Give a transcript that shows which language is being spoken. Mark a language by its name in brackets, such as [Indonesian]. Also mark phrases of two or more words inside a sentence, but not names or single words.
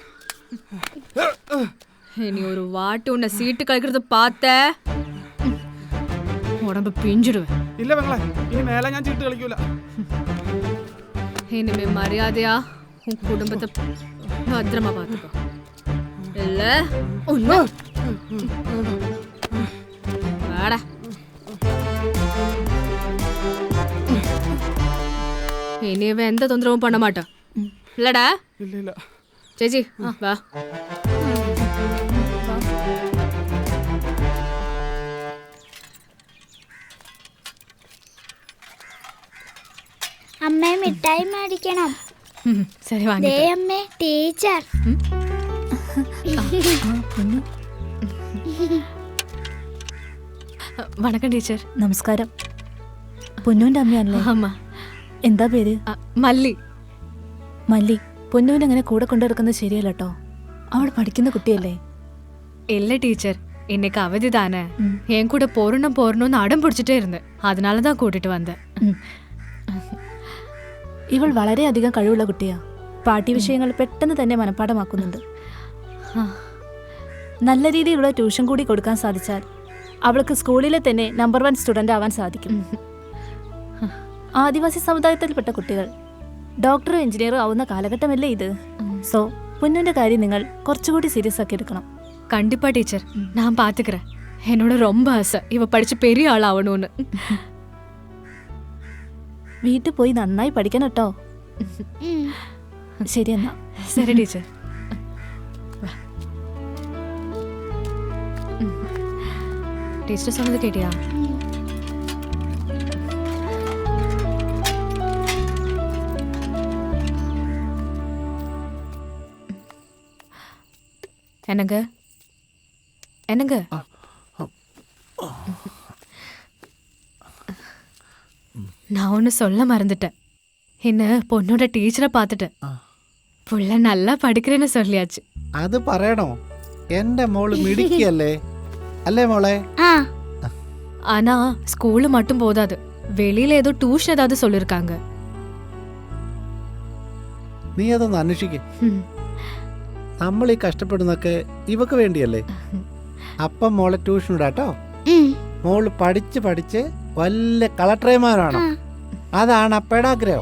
[Tamil] இனி ஒரு வாட்டு உன்னை சீட்டு கழிக்கிறது பார்த்த உடம்பு பிஞ்சிடுவேன். [Malayalam] ഇല്ല പെങ്ങളെ, ഇനി മേലെ ഞാൻ ചീട്ട് കളിക്കൂല. [Tamil] இனிமே மரியாதையா உன் குடும்பத்தை பத்திரமா பார்த்துக்கோ. இல்ல ஒண்ணு வாடா. இனி இவன் எந்த தொந்தரவும் பண்ண மாட்டான் இல்லடா? [Malayalam] ഇല്ല ഇല്ല ചേച്ചി വാ. അമ്മേ മിഠായി മേടിക്കണം. ശരി വാങ്ങി. ദേ അമ്മേ ടീച്ചർ. വണക്കം ടീച്ചർ. നമസ്കാരം. പൊന്നുവിന്റെ അമ്മയല്ലേ? അമ്മ. എന്താ പേര്? മല്ലി. മല്ലി, പൊന്നുവിനെ അങ്ങനെ കൂടെ കൊണ്ടുവരുന്നത് ശരിയല്ല കേട്ടോ. അവൾ പഠിക്കുന്ന കുട്ടിയല്ലേ? [Tamil] இல்ல டீச்சர், இன்னைக்கு அவதி தானே. என் கூட போறணும்னு அடம் பிடிச்சிட்டே இருந்தேன். அதனால தான் கூட்டிட்டு வந்தேன். [Malayalam] ഇവൾ വളരെയധികം കഴിവുള്ള കുട്ടിയാ. പാഠ്യവിഷയങ്ങൾ പെട്ടെന്ന് തന്നെ മനഃപ്പാഠമാക്കുന്നുണ്ട്. നല്ല രീതിയിലുള്ള ട്യൂഷൻ കൂടി കൊടുക്കാൻ സാധിച്ചാൽ അവൾക്ക് സ്കൂളിലെ തന്നെ [English] number 1 student [Malayalam] ആവാൻ സാധിക്കും. ആദിവാസി സമുദായത്തിൽപ്പെട്ട കുട്ടികൾ ഡോക്ടറും എഞ്ചിനീയറും ആവുന്ന കാലഘട്ടമല്ലേ ഇത്? സോ പൊന്നുവിന്റെ കാര്യം നിങ്ങൾ കുറച്ചുകൂടി സീരിയസ് ആക്കി എടുക്കണം. [Tamil] கண்டிப்பா டீச்சர், நான் பாத்துக்கிறேன். என்னோட ரொம்ப ஆசை இவ படிச்சு பெரிய ஆளாவணும்னு. [Malayalam] വീട്ടിൽ പോയി നന്നായി പഠിക്കണം കേട്ടോ. ശരി എന്നാ. [Tamil] சரி டீச்சர். டீச்சர் சொன்னது கேட்டியா? என்னங்க என்னங்க? நான் ஒன்று சொல்ல மறந்துட்டேன். என்ன பொண்ணோட டீச்சரை பார்த்துட்டேன். புள்ள நல்லா படிக்கிறேன்னு சொல்லியாச்சு. [Malayalam] അത് പറയണോ? എന്റെ മോള് മിടിക്കല്ലേ അല്ലേ മോളെ? [Tamil] ஆனா ஸ்கூலு மட்டும் போதாது, வெளியில ஏதோ டியூஷன் ஏதாவது சொல்லிருக்காங்க. [Malayalam] നീ അതൊന്ന് അന്വേഷിക്കേ. നമ്മൾ ഈ കഷ്ടപ്പെടുന്നൊക്കെ ഇവക്ക് വേണ്ടിയല്ലേ. അപ്പം മോളെ ട്യൂഷൻ ഇടാട്ടോ. മോള് പഠിച്ച് പഠിച്ച് വല്ല കളക്ടർമാരാണോ? അതാണ് അപ്പയുടെ ആഗ്രഹം.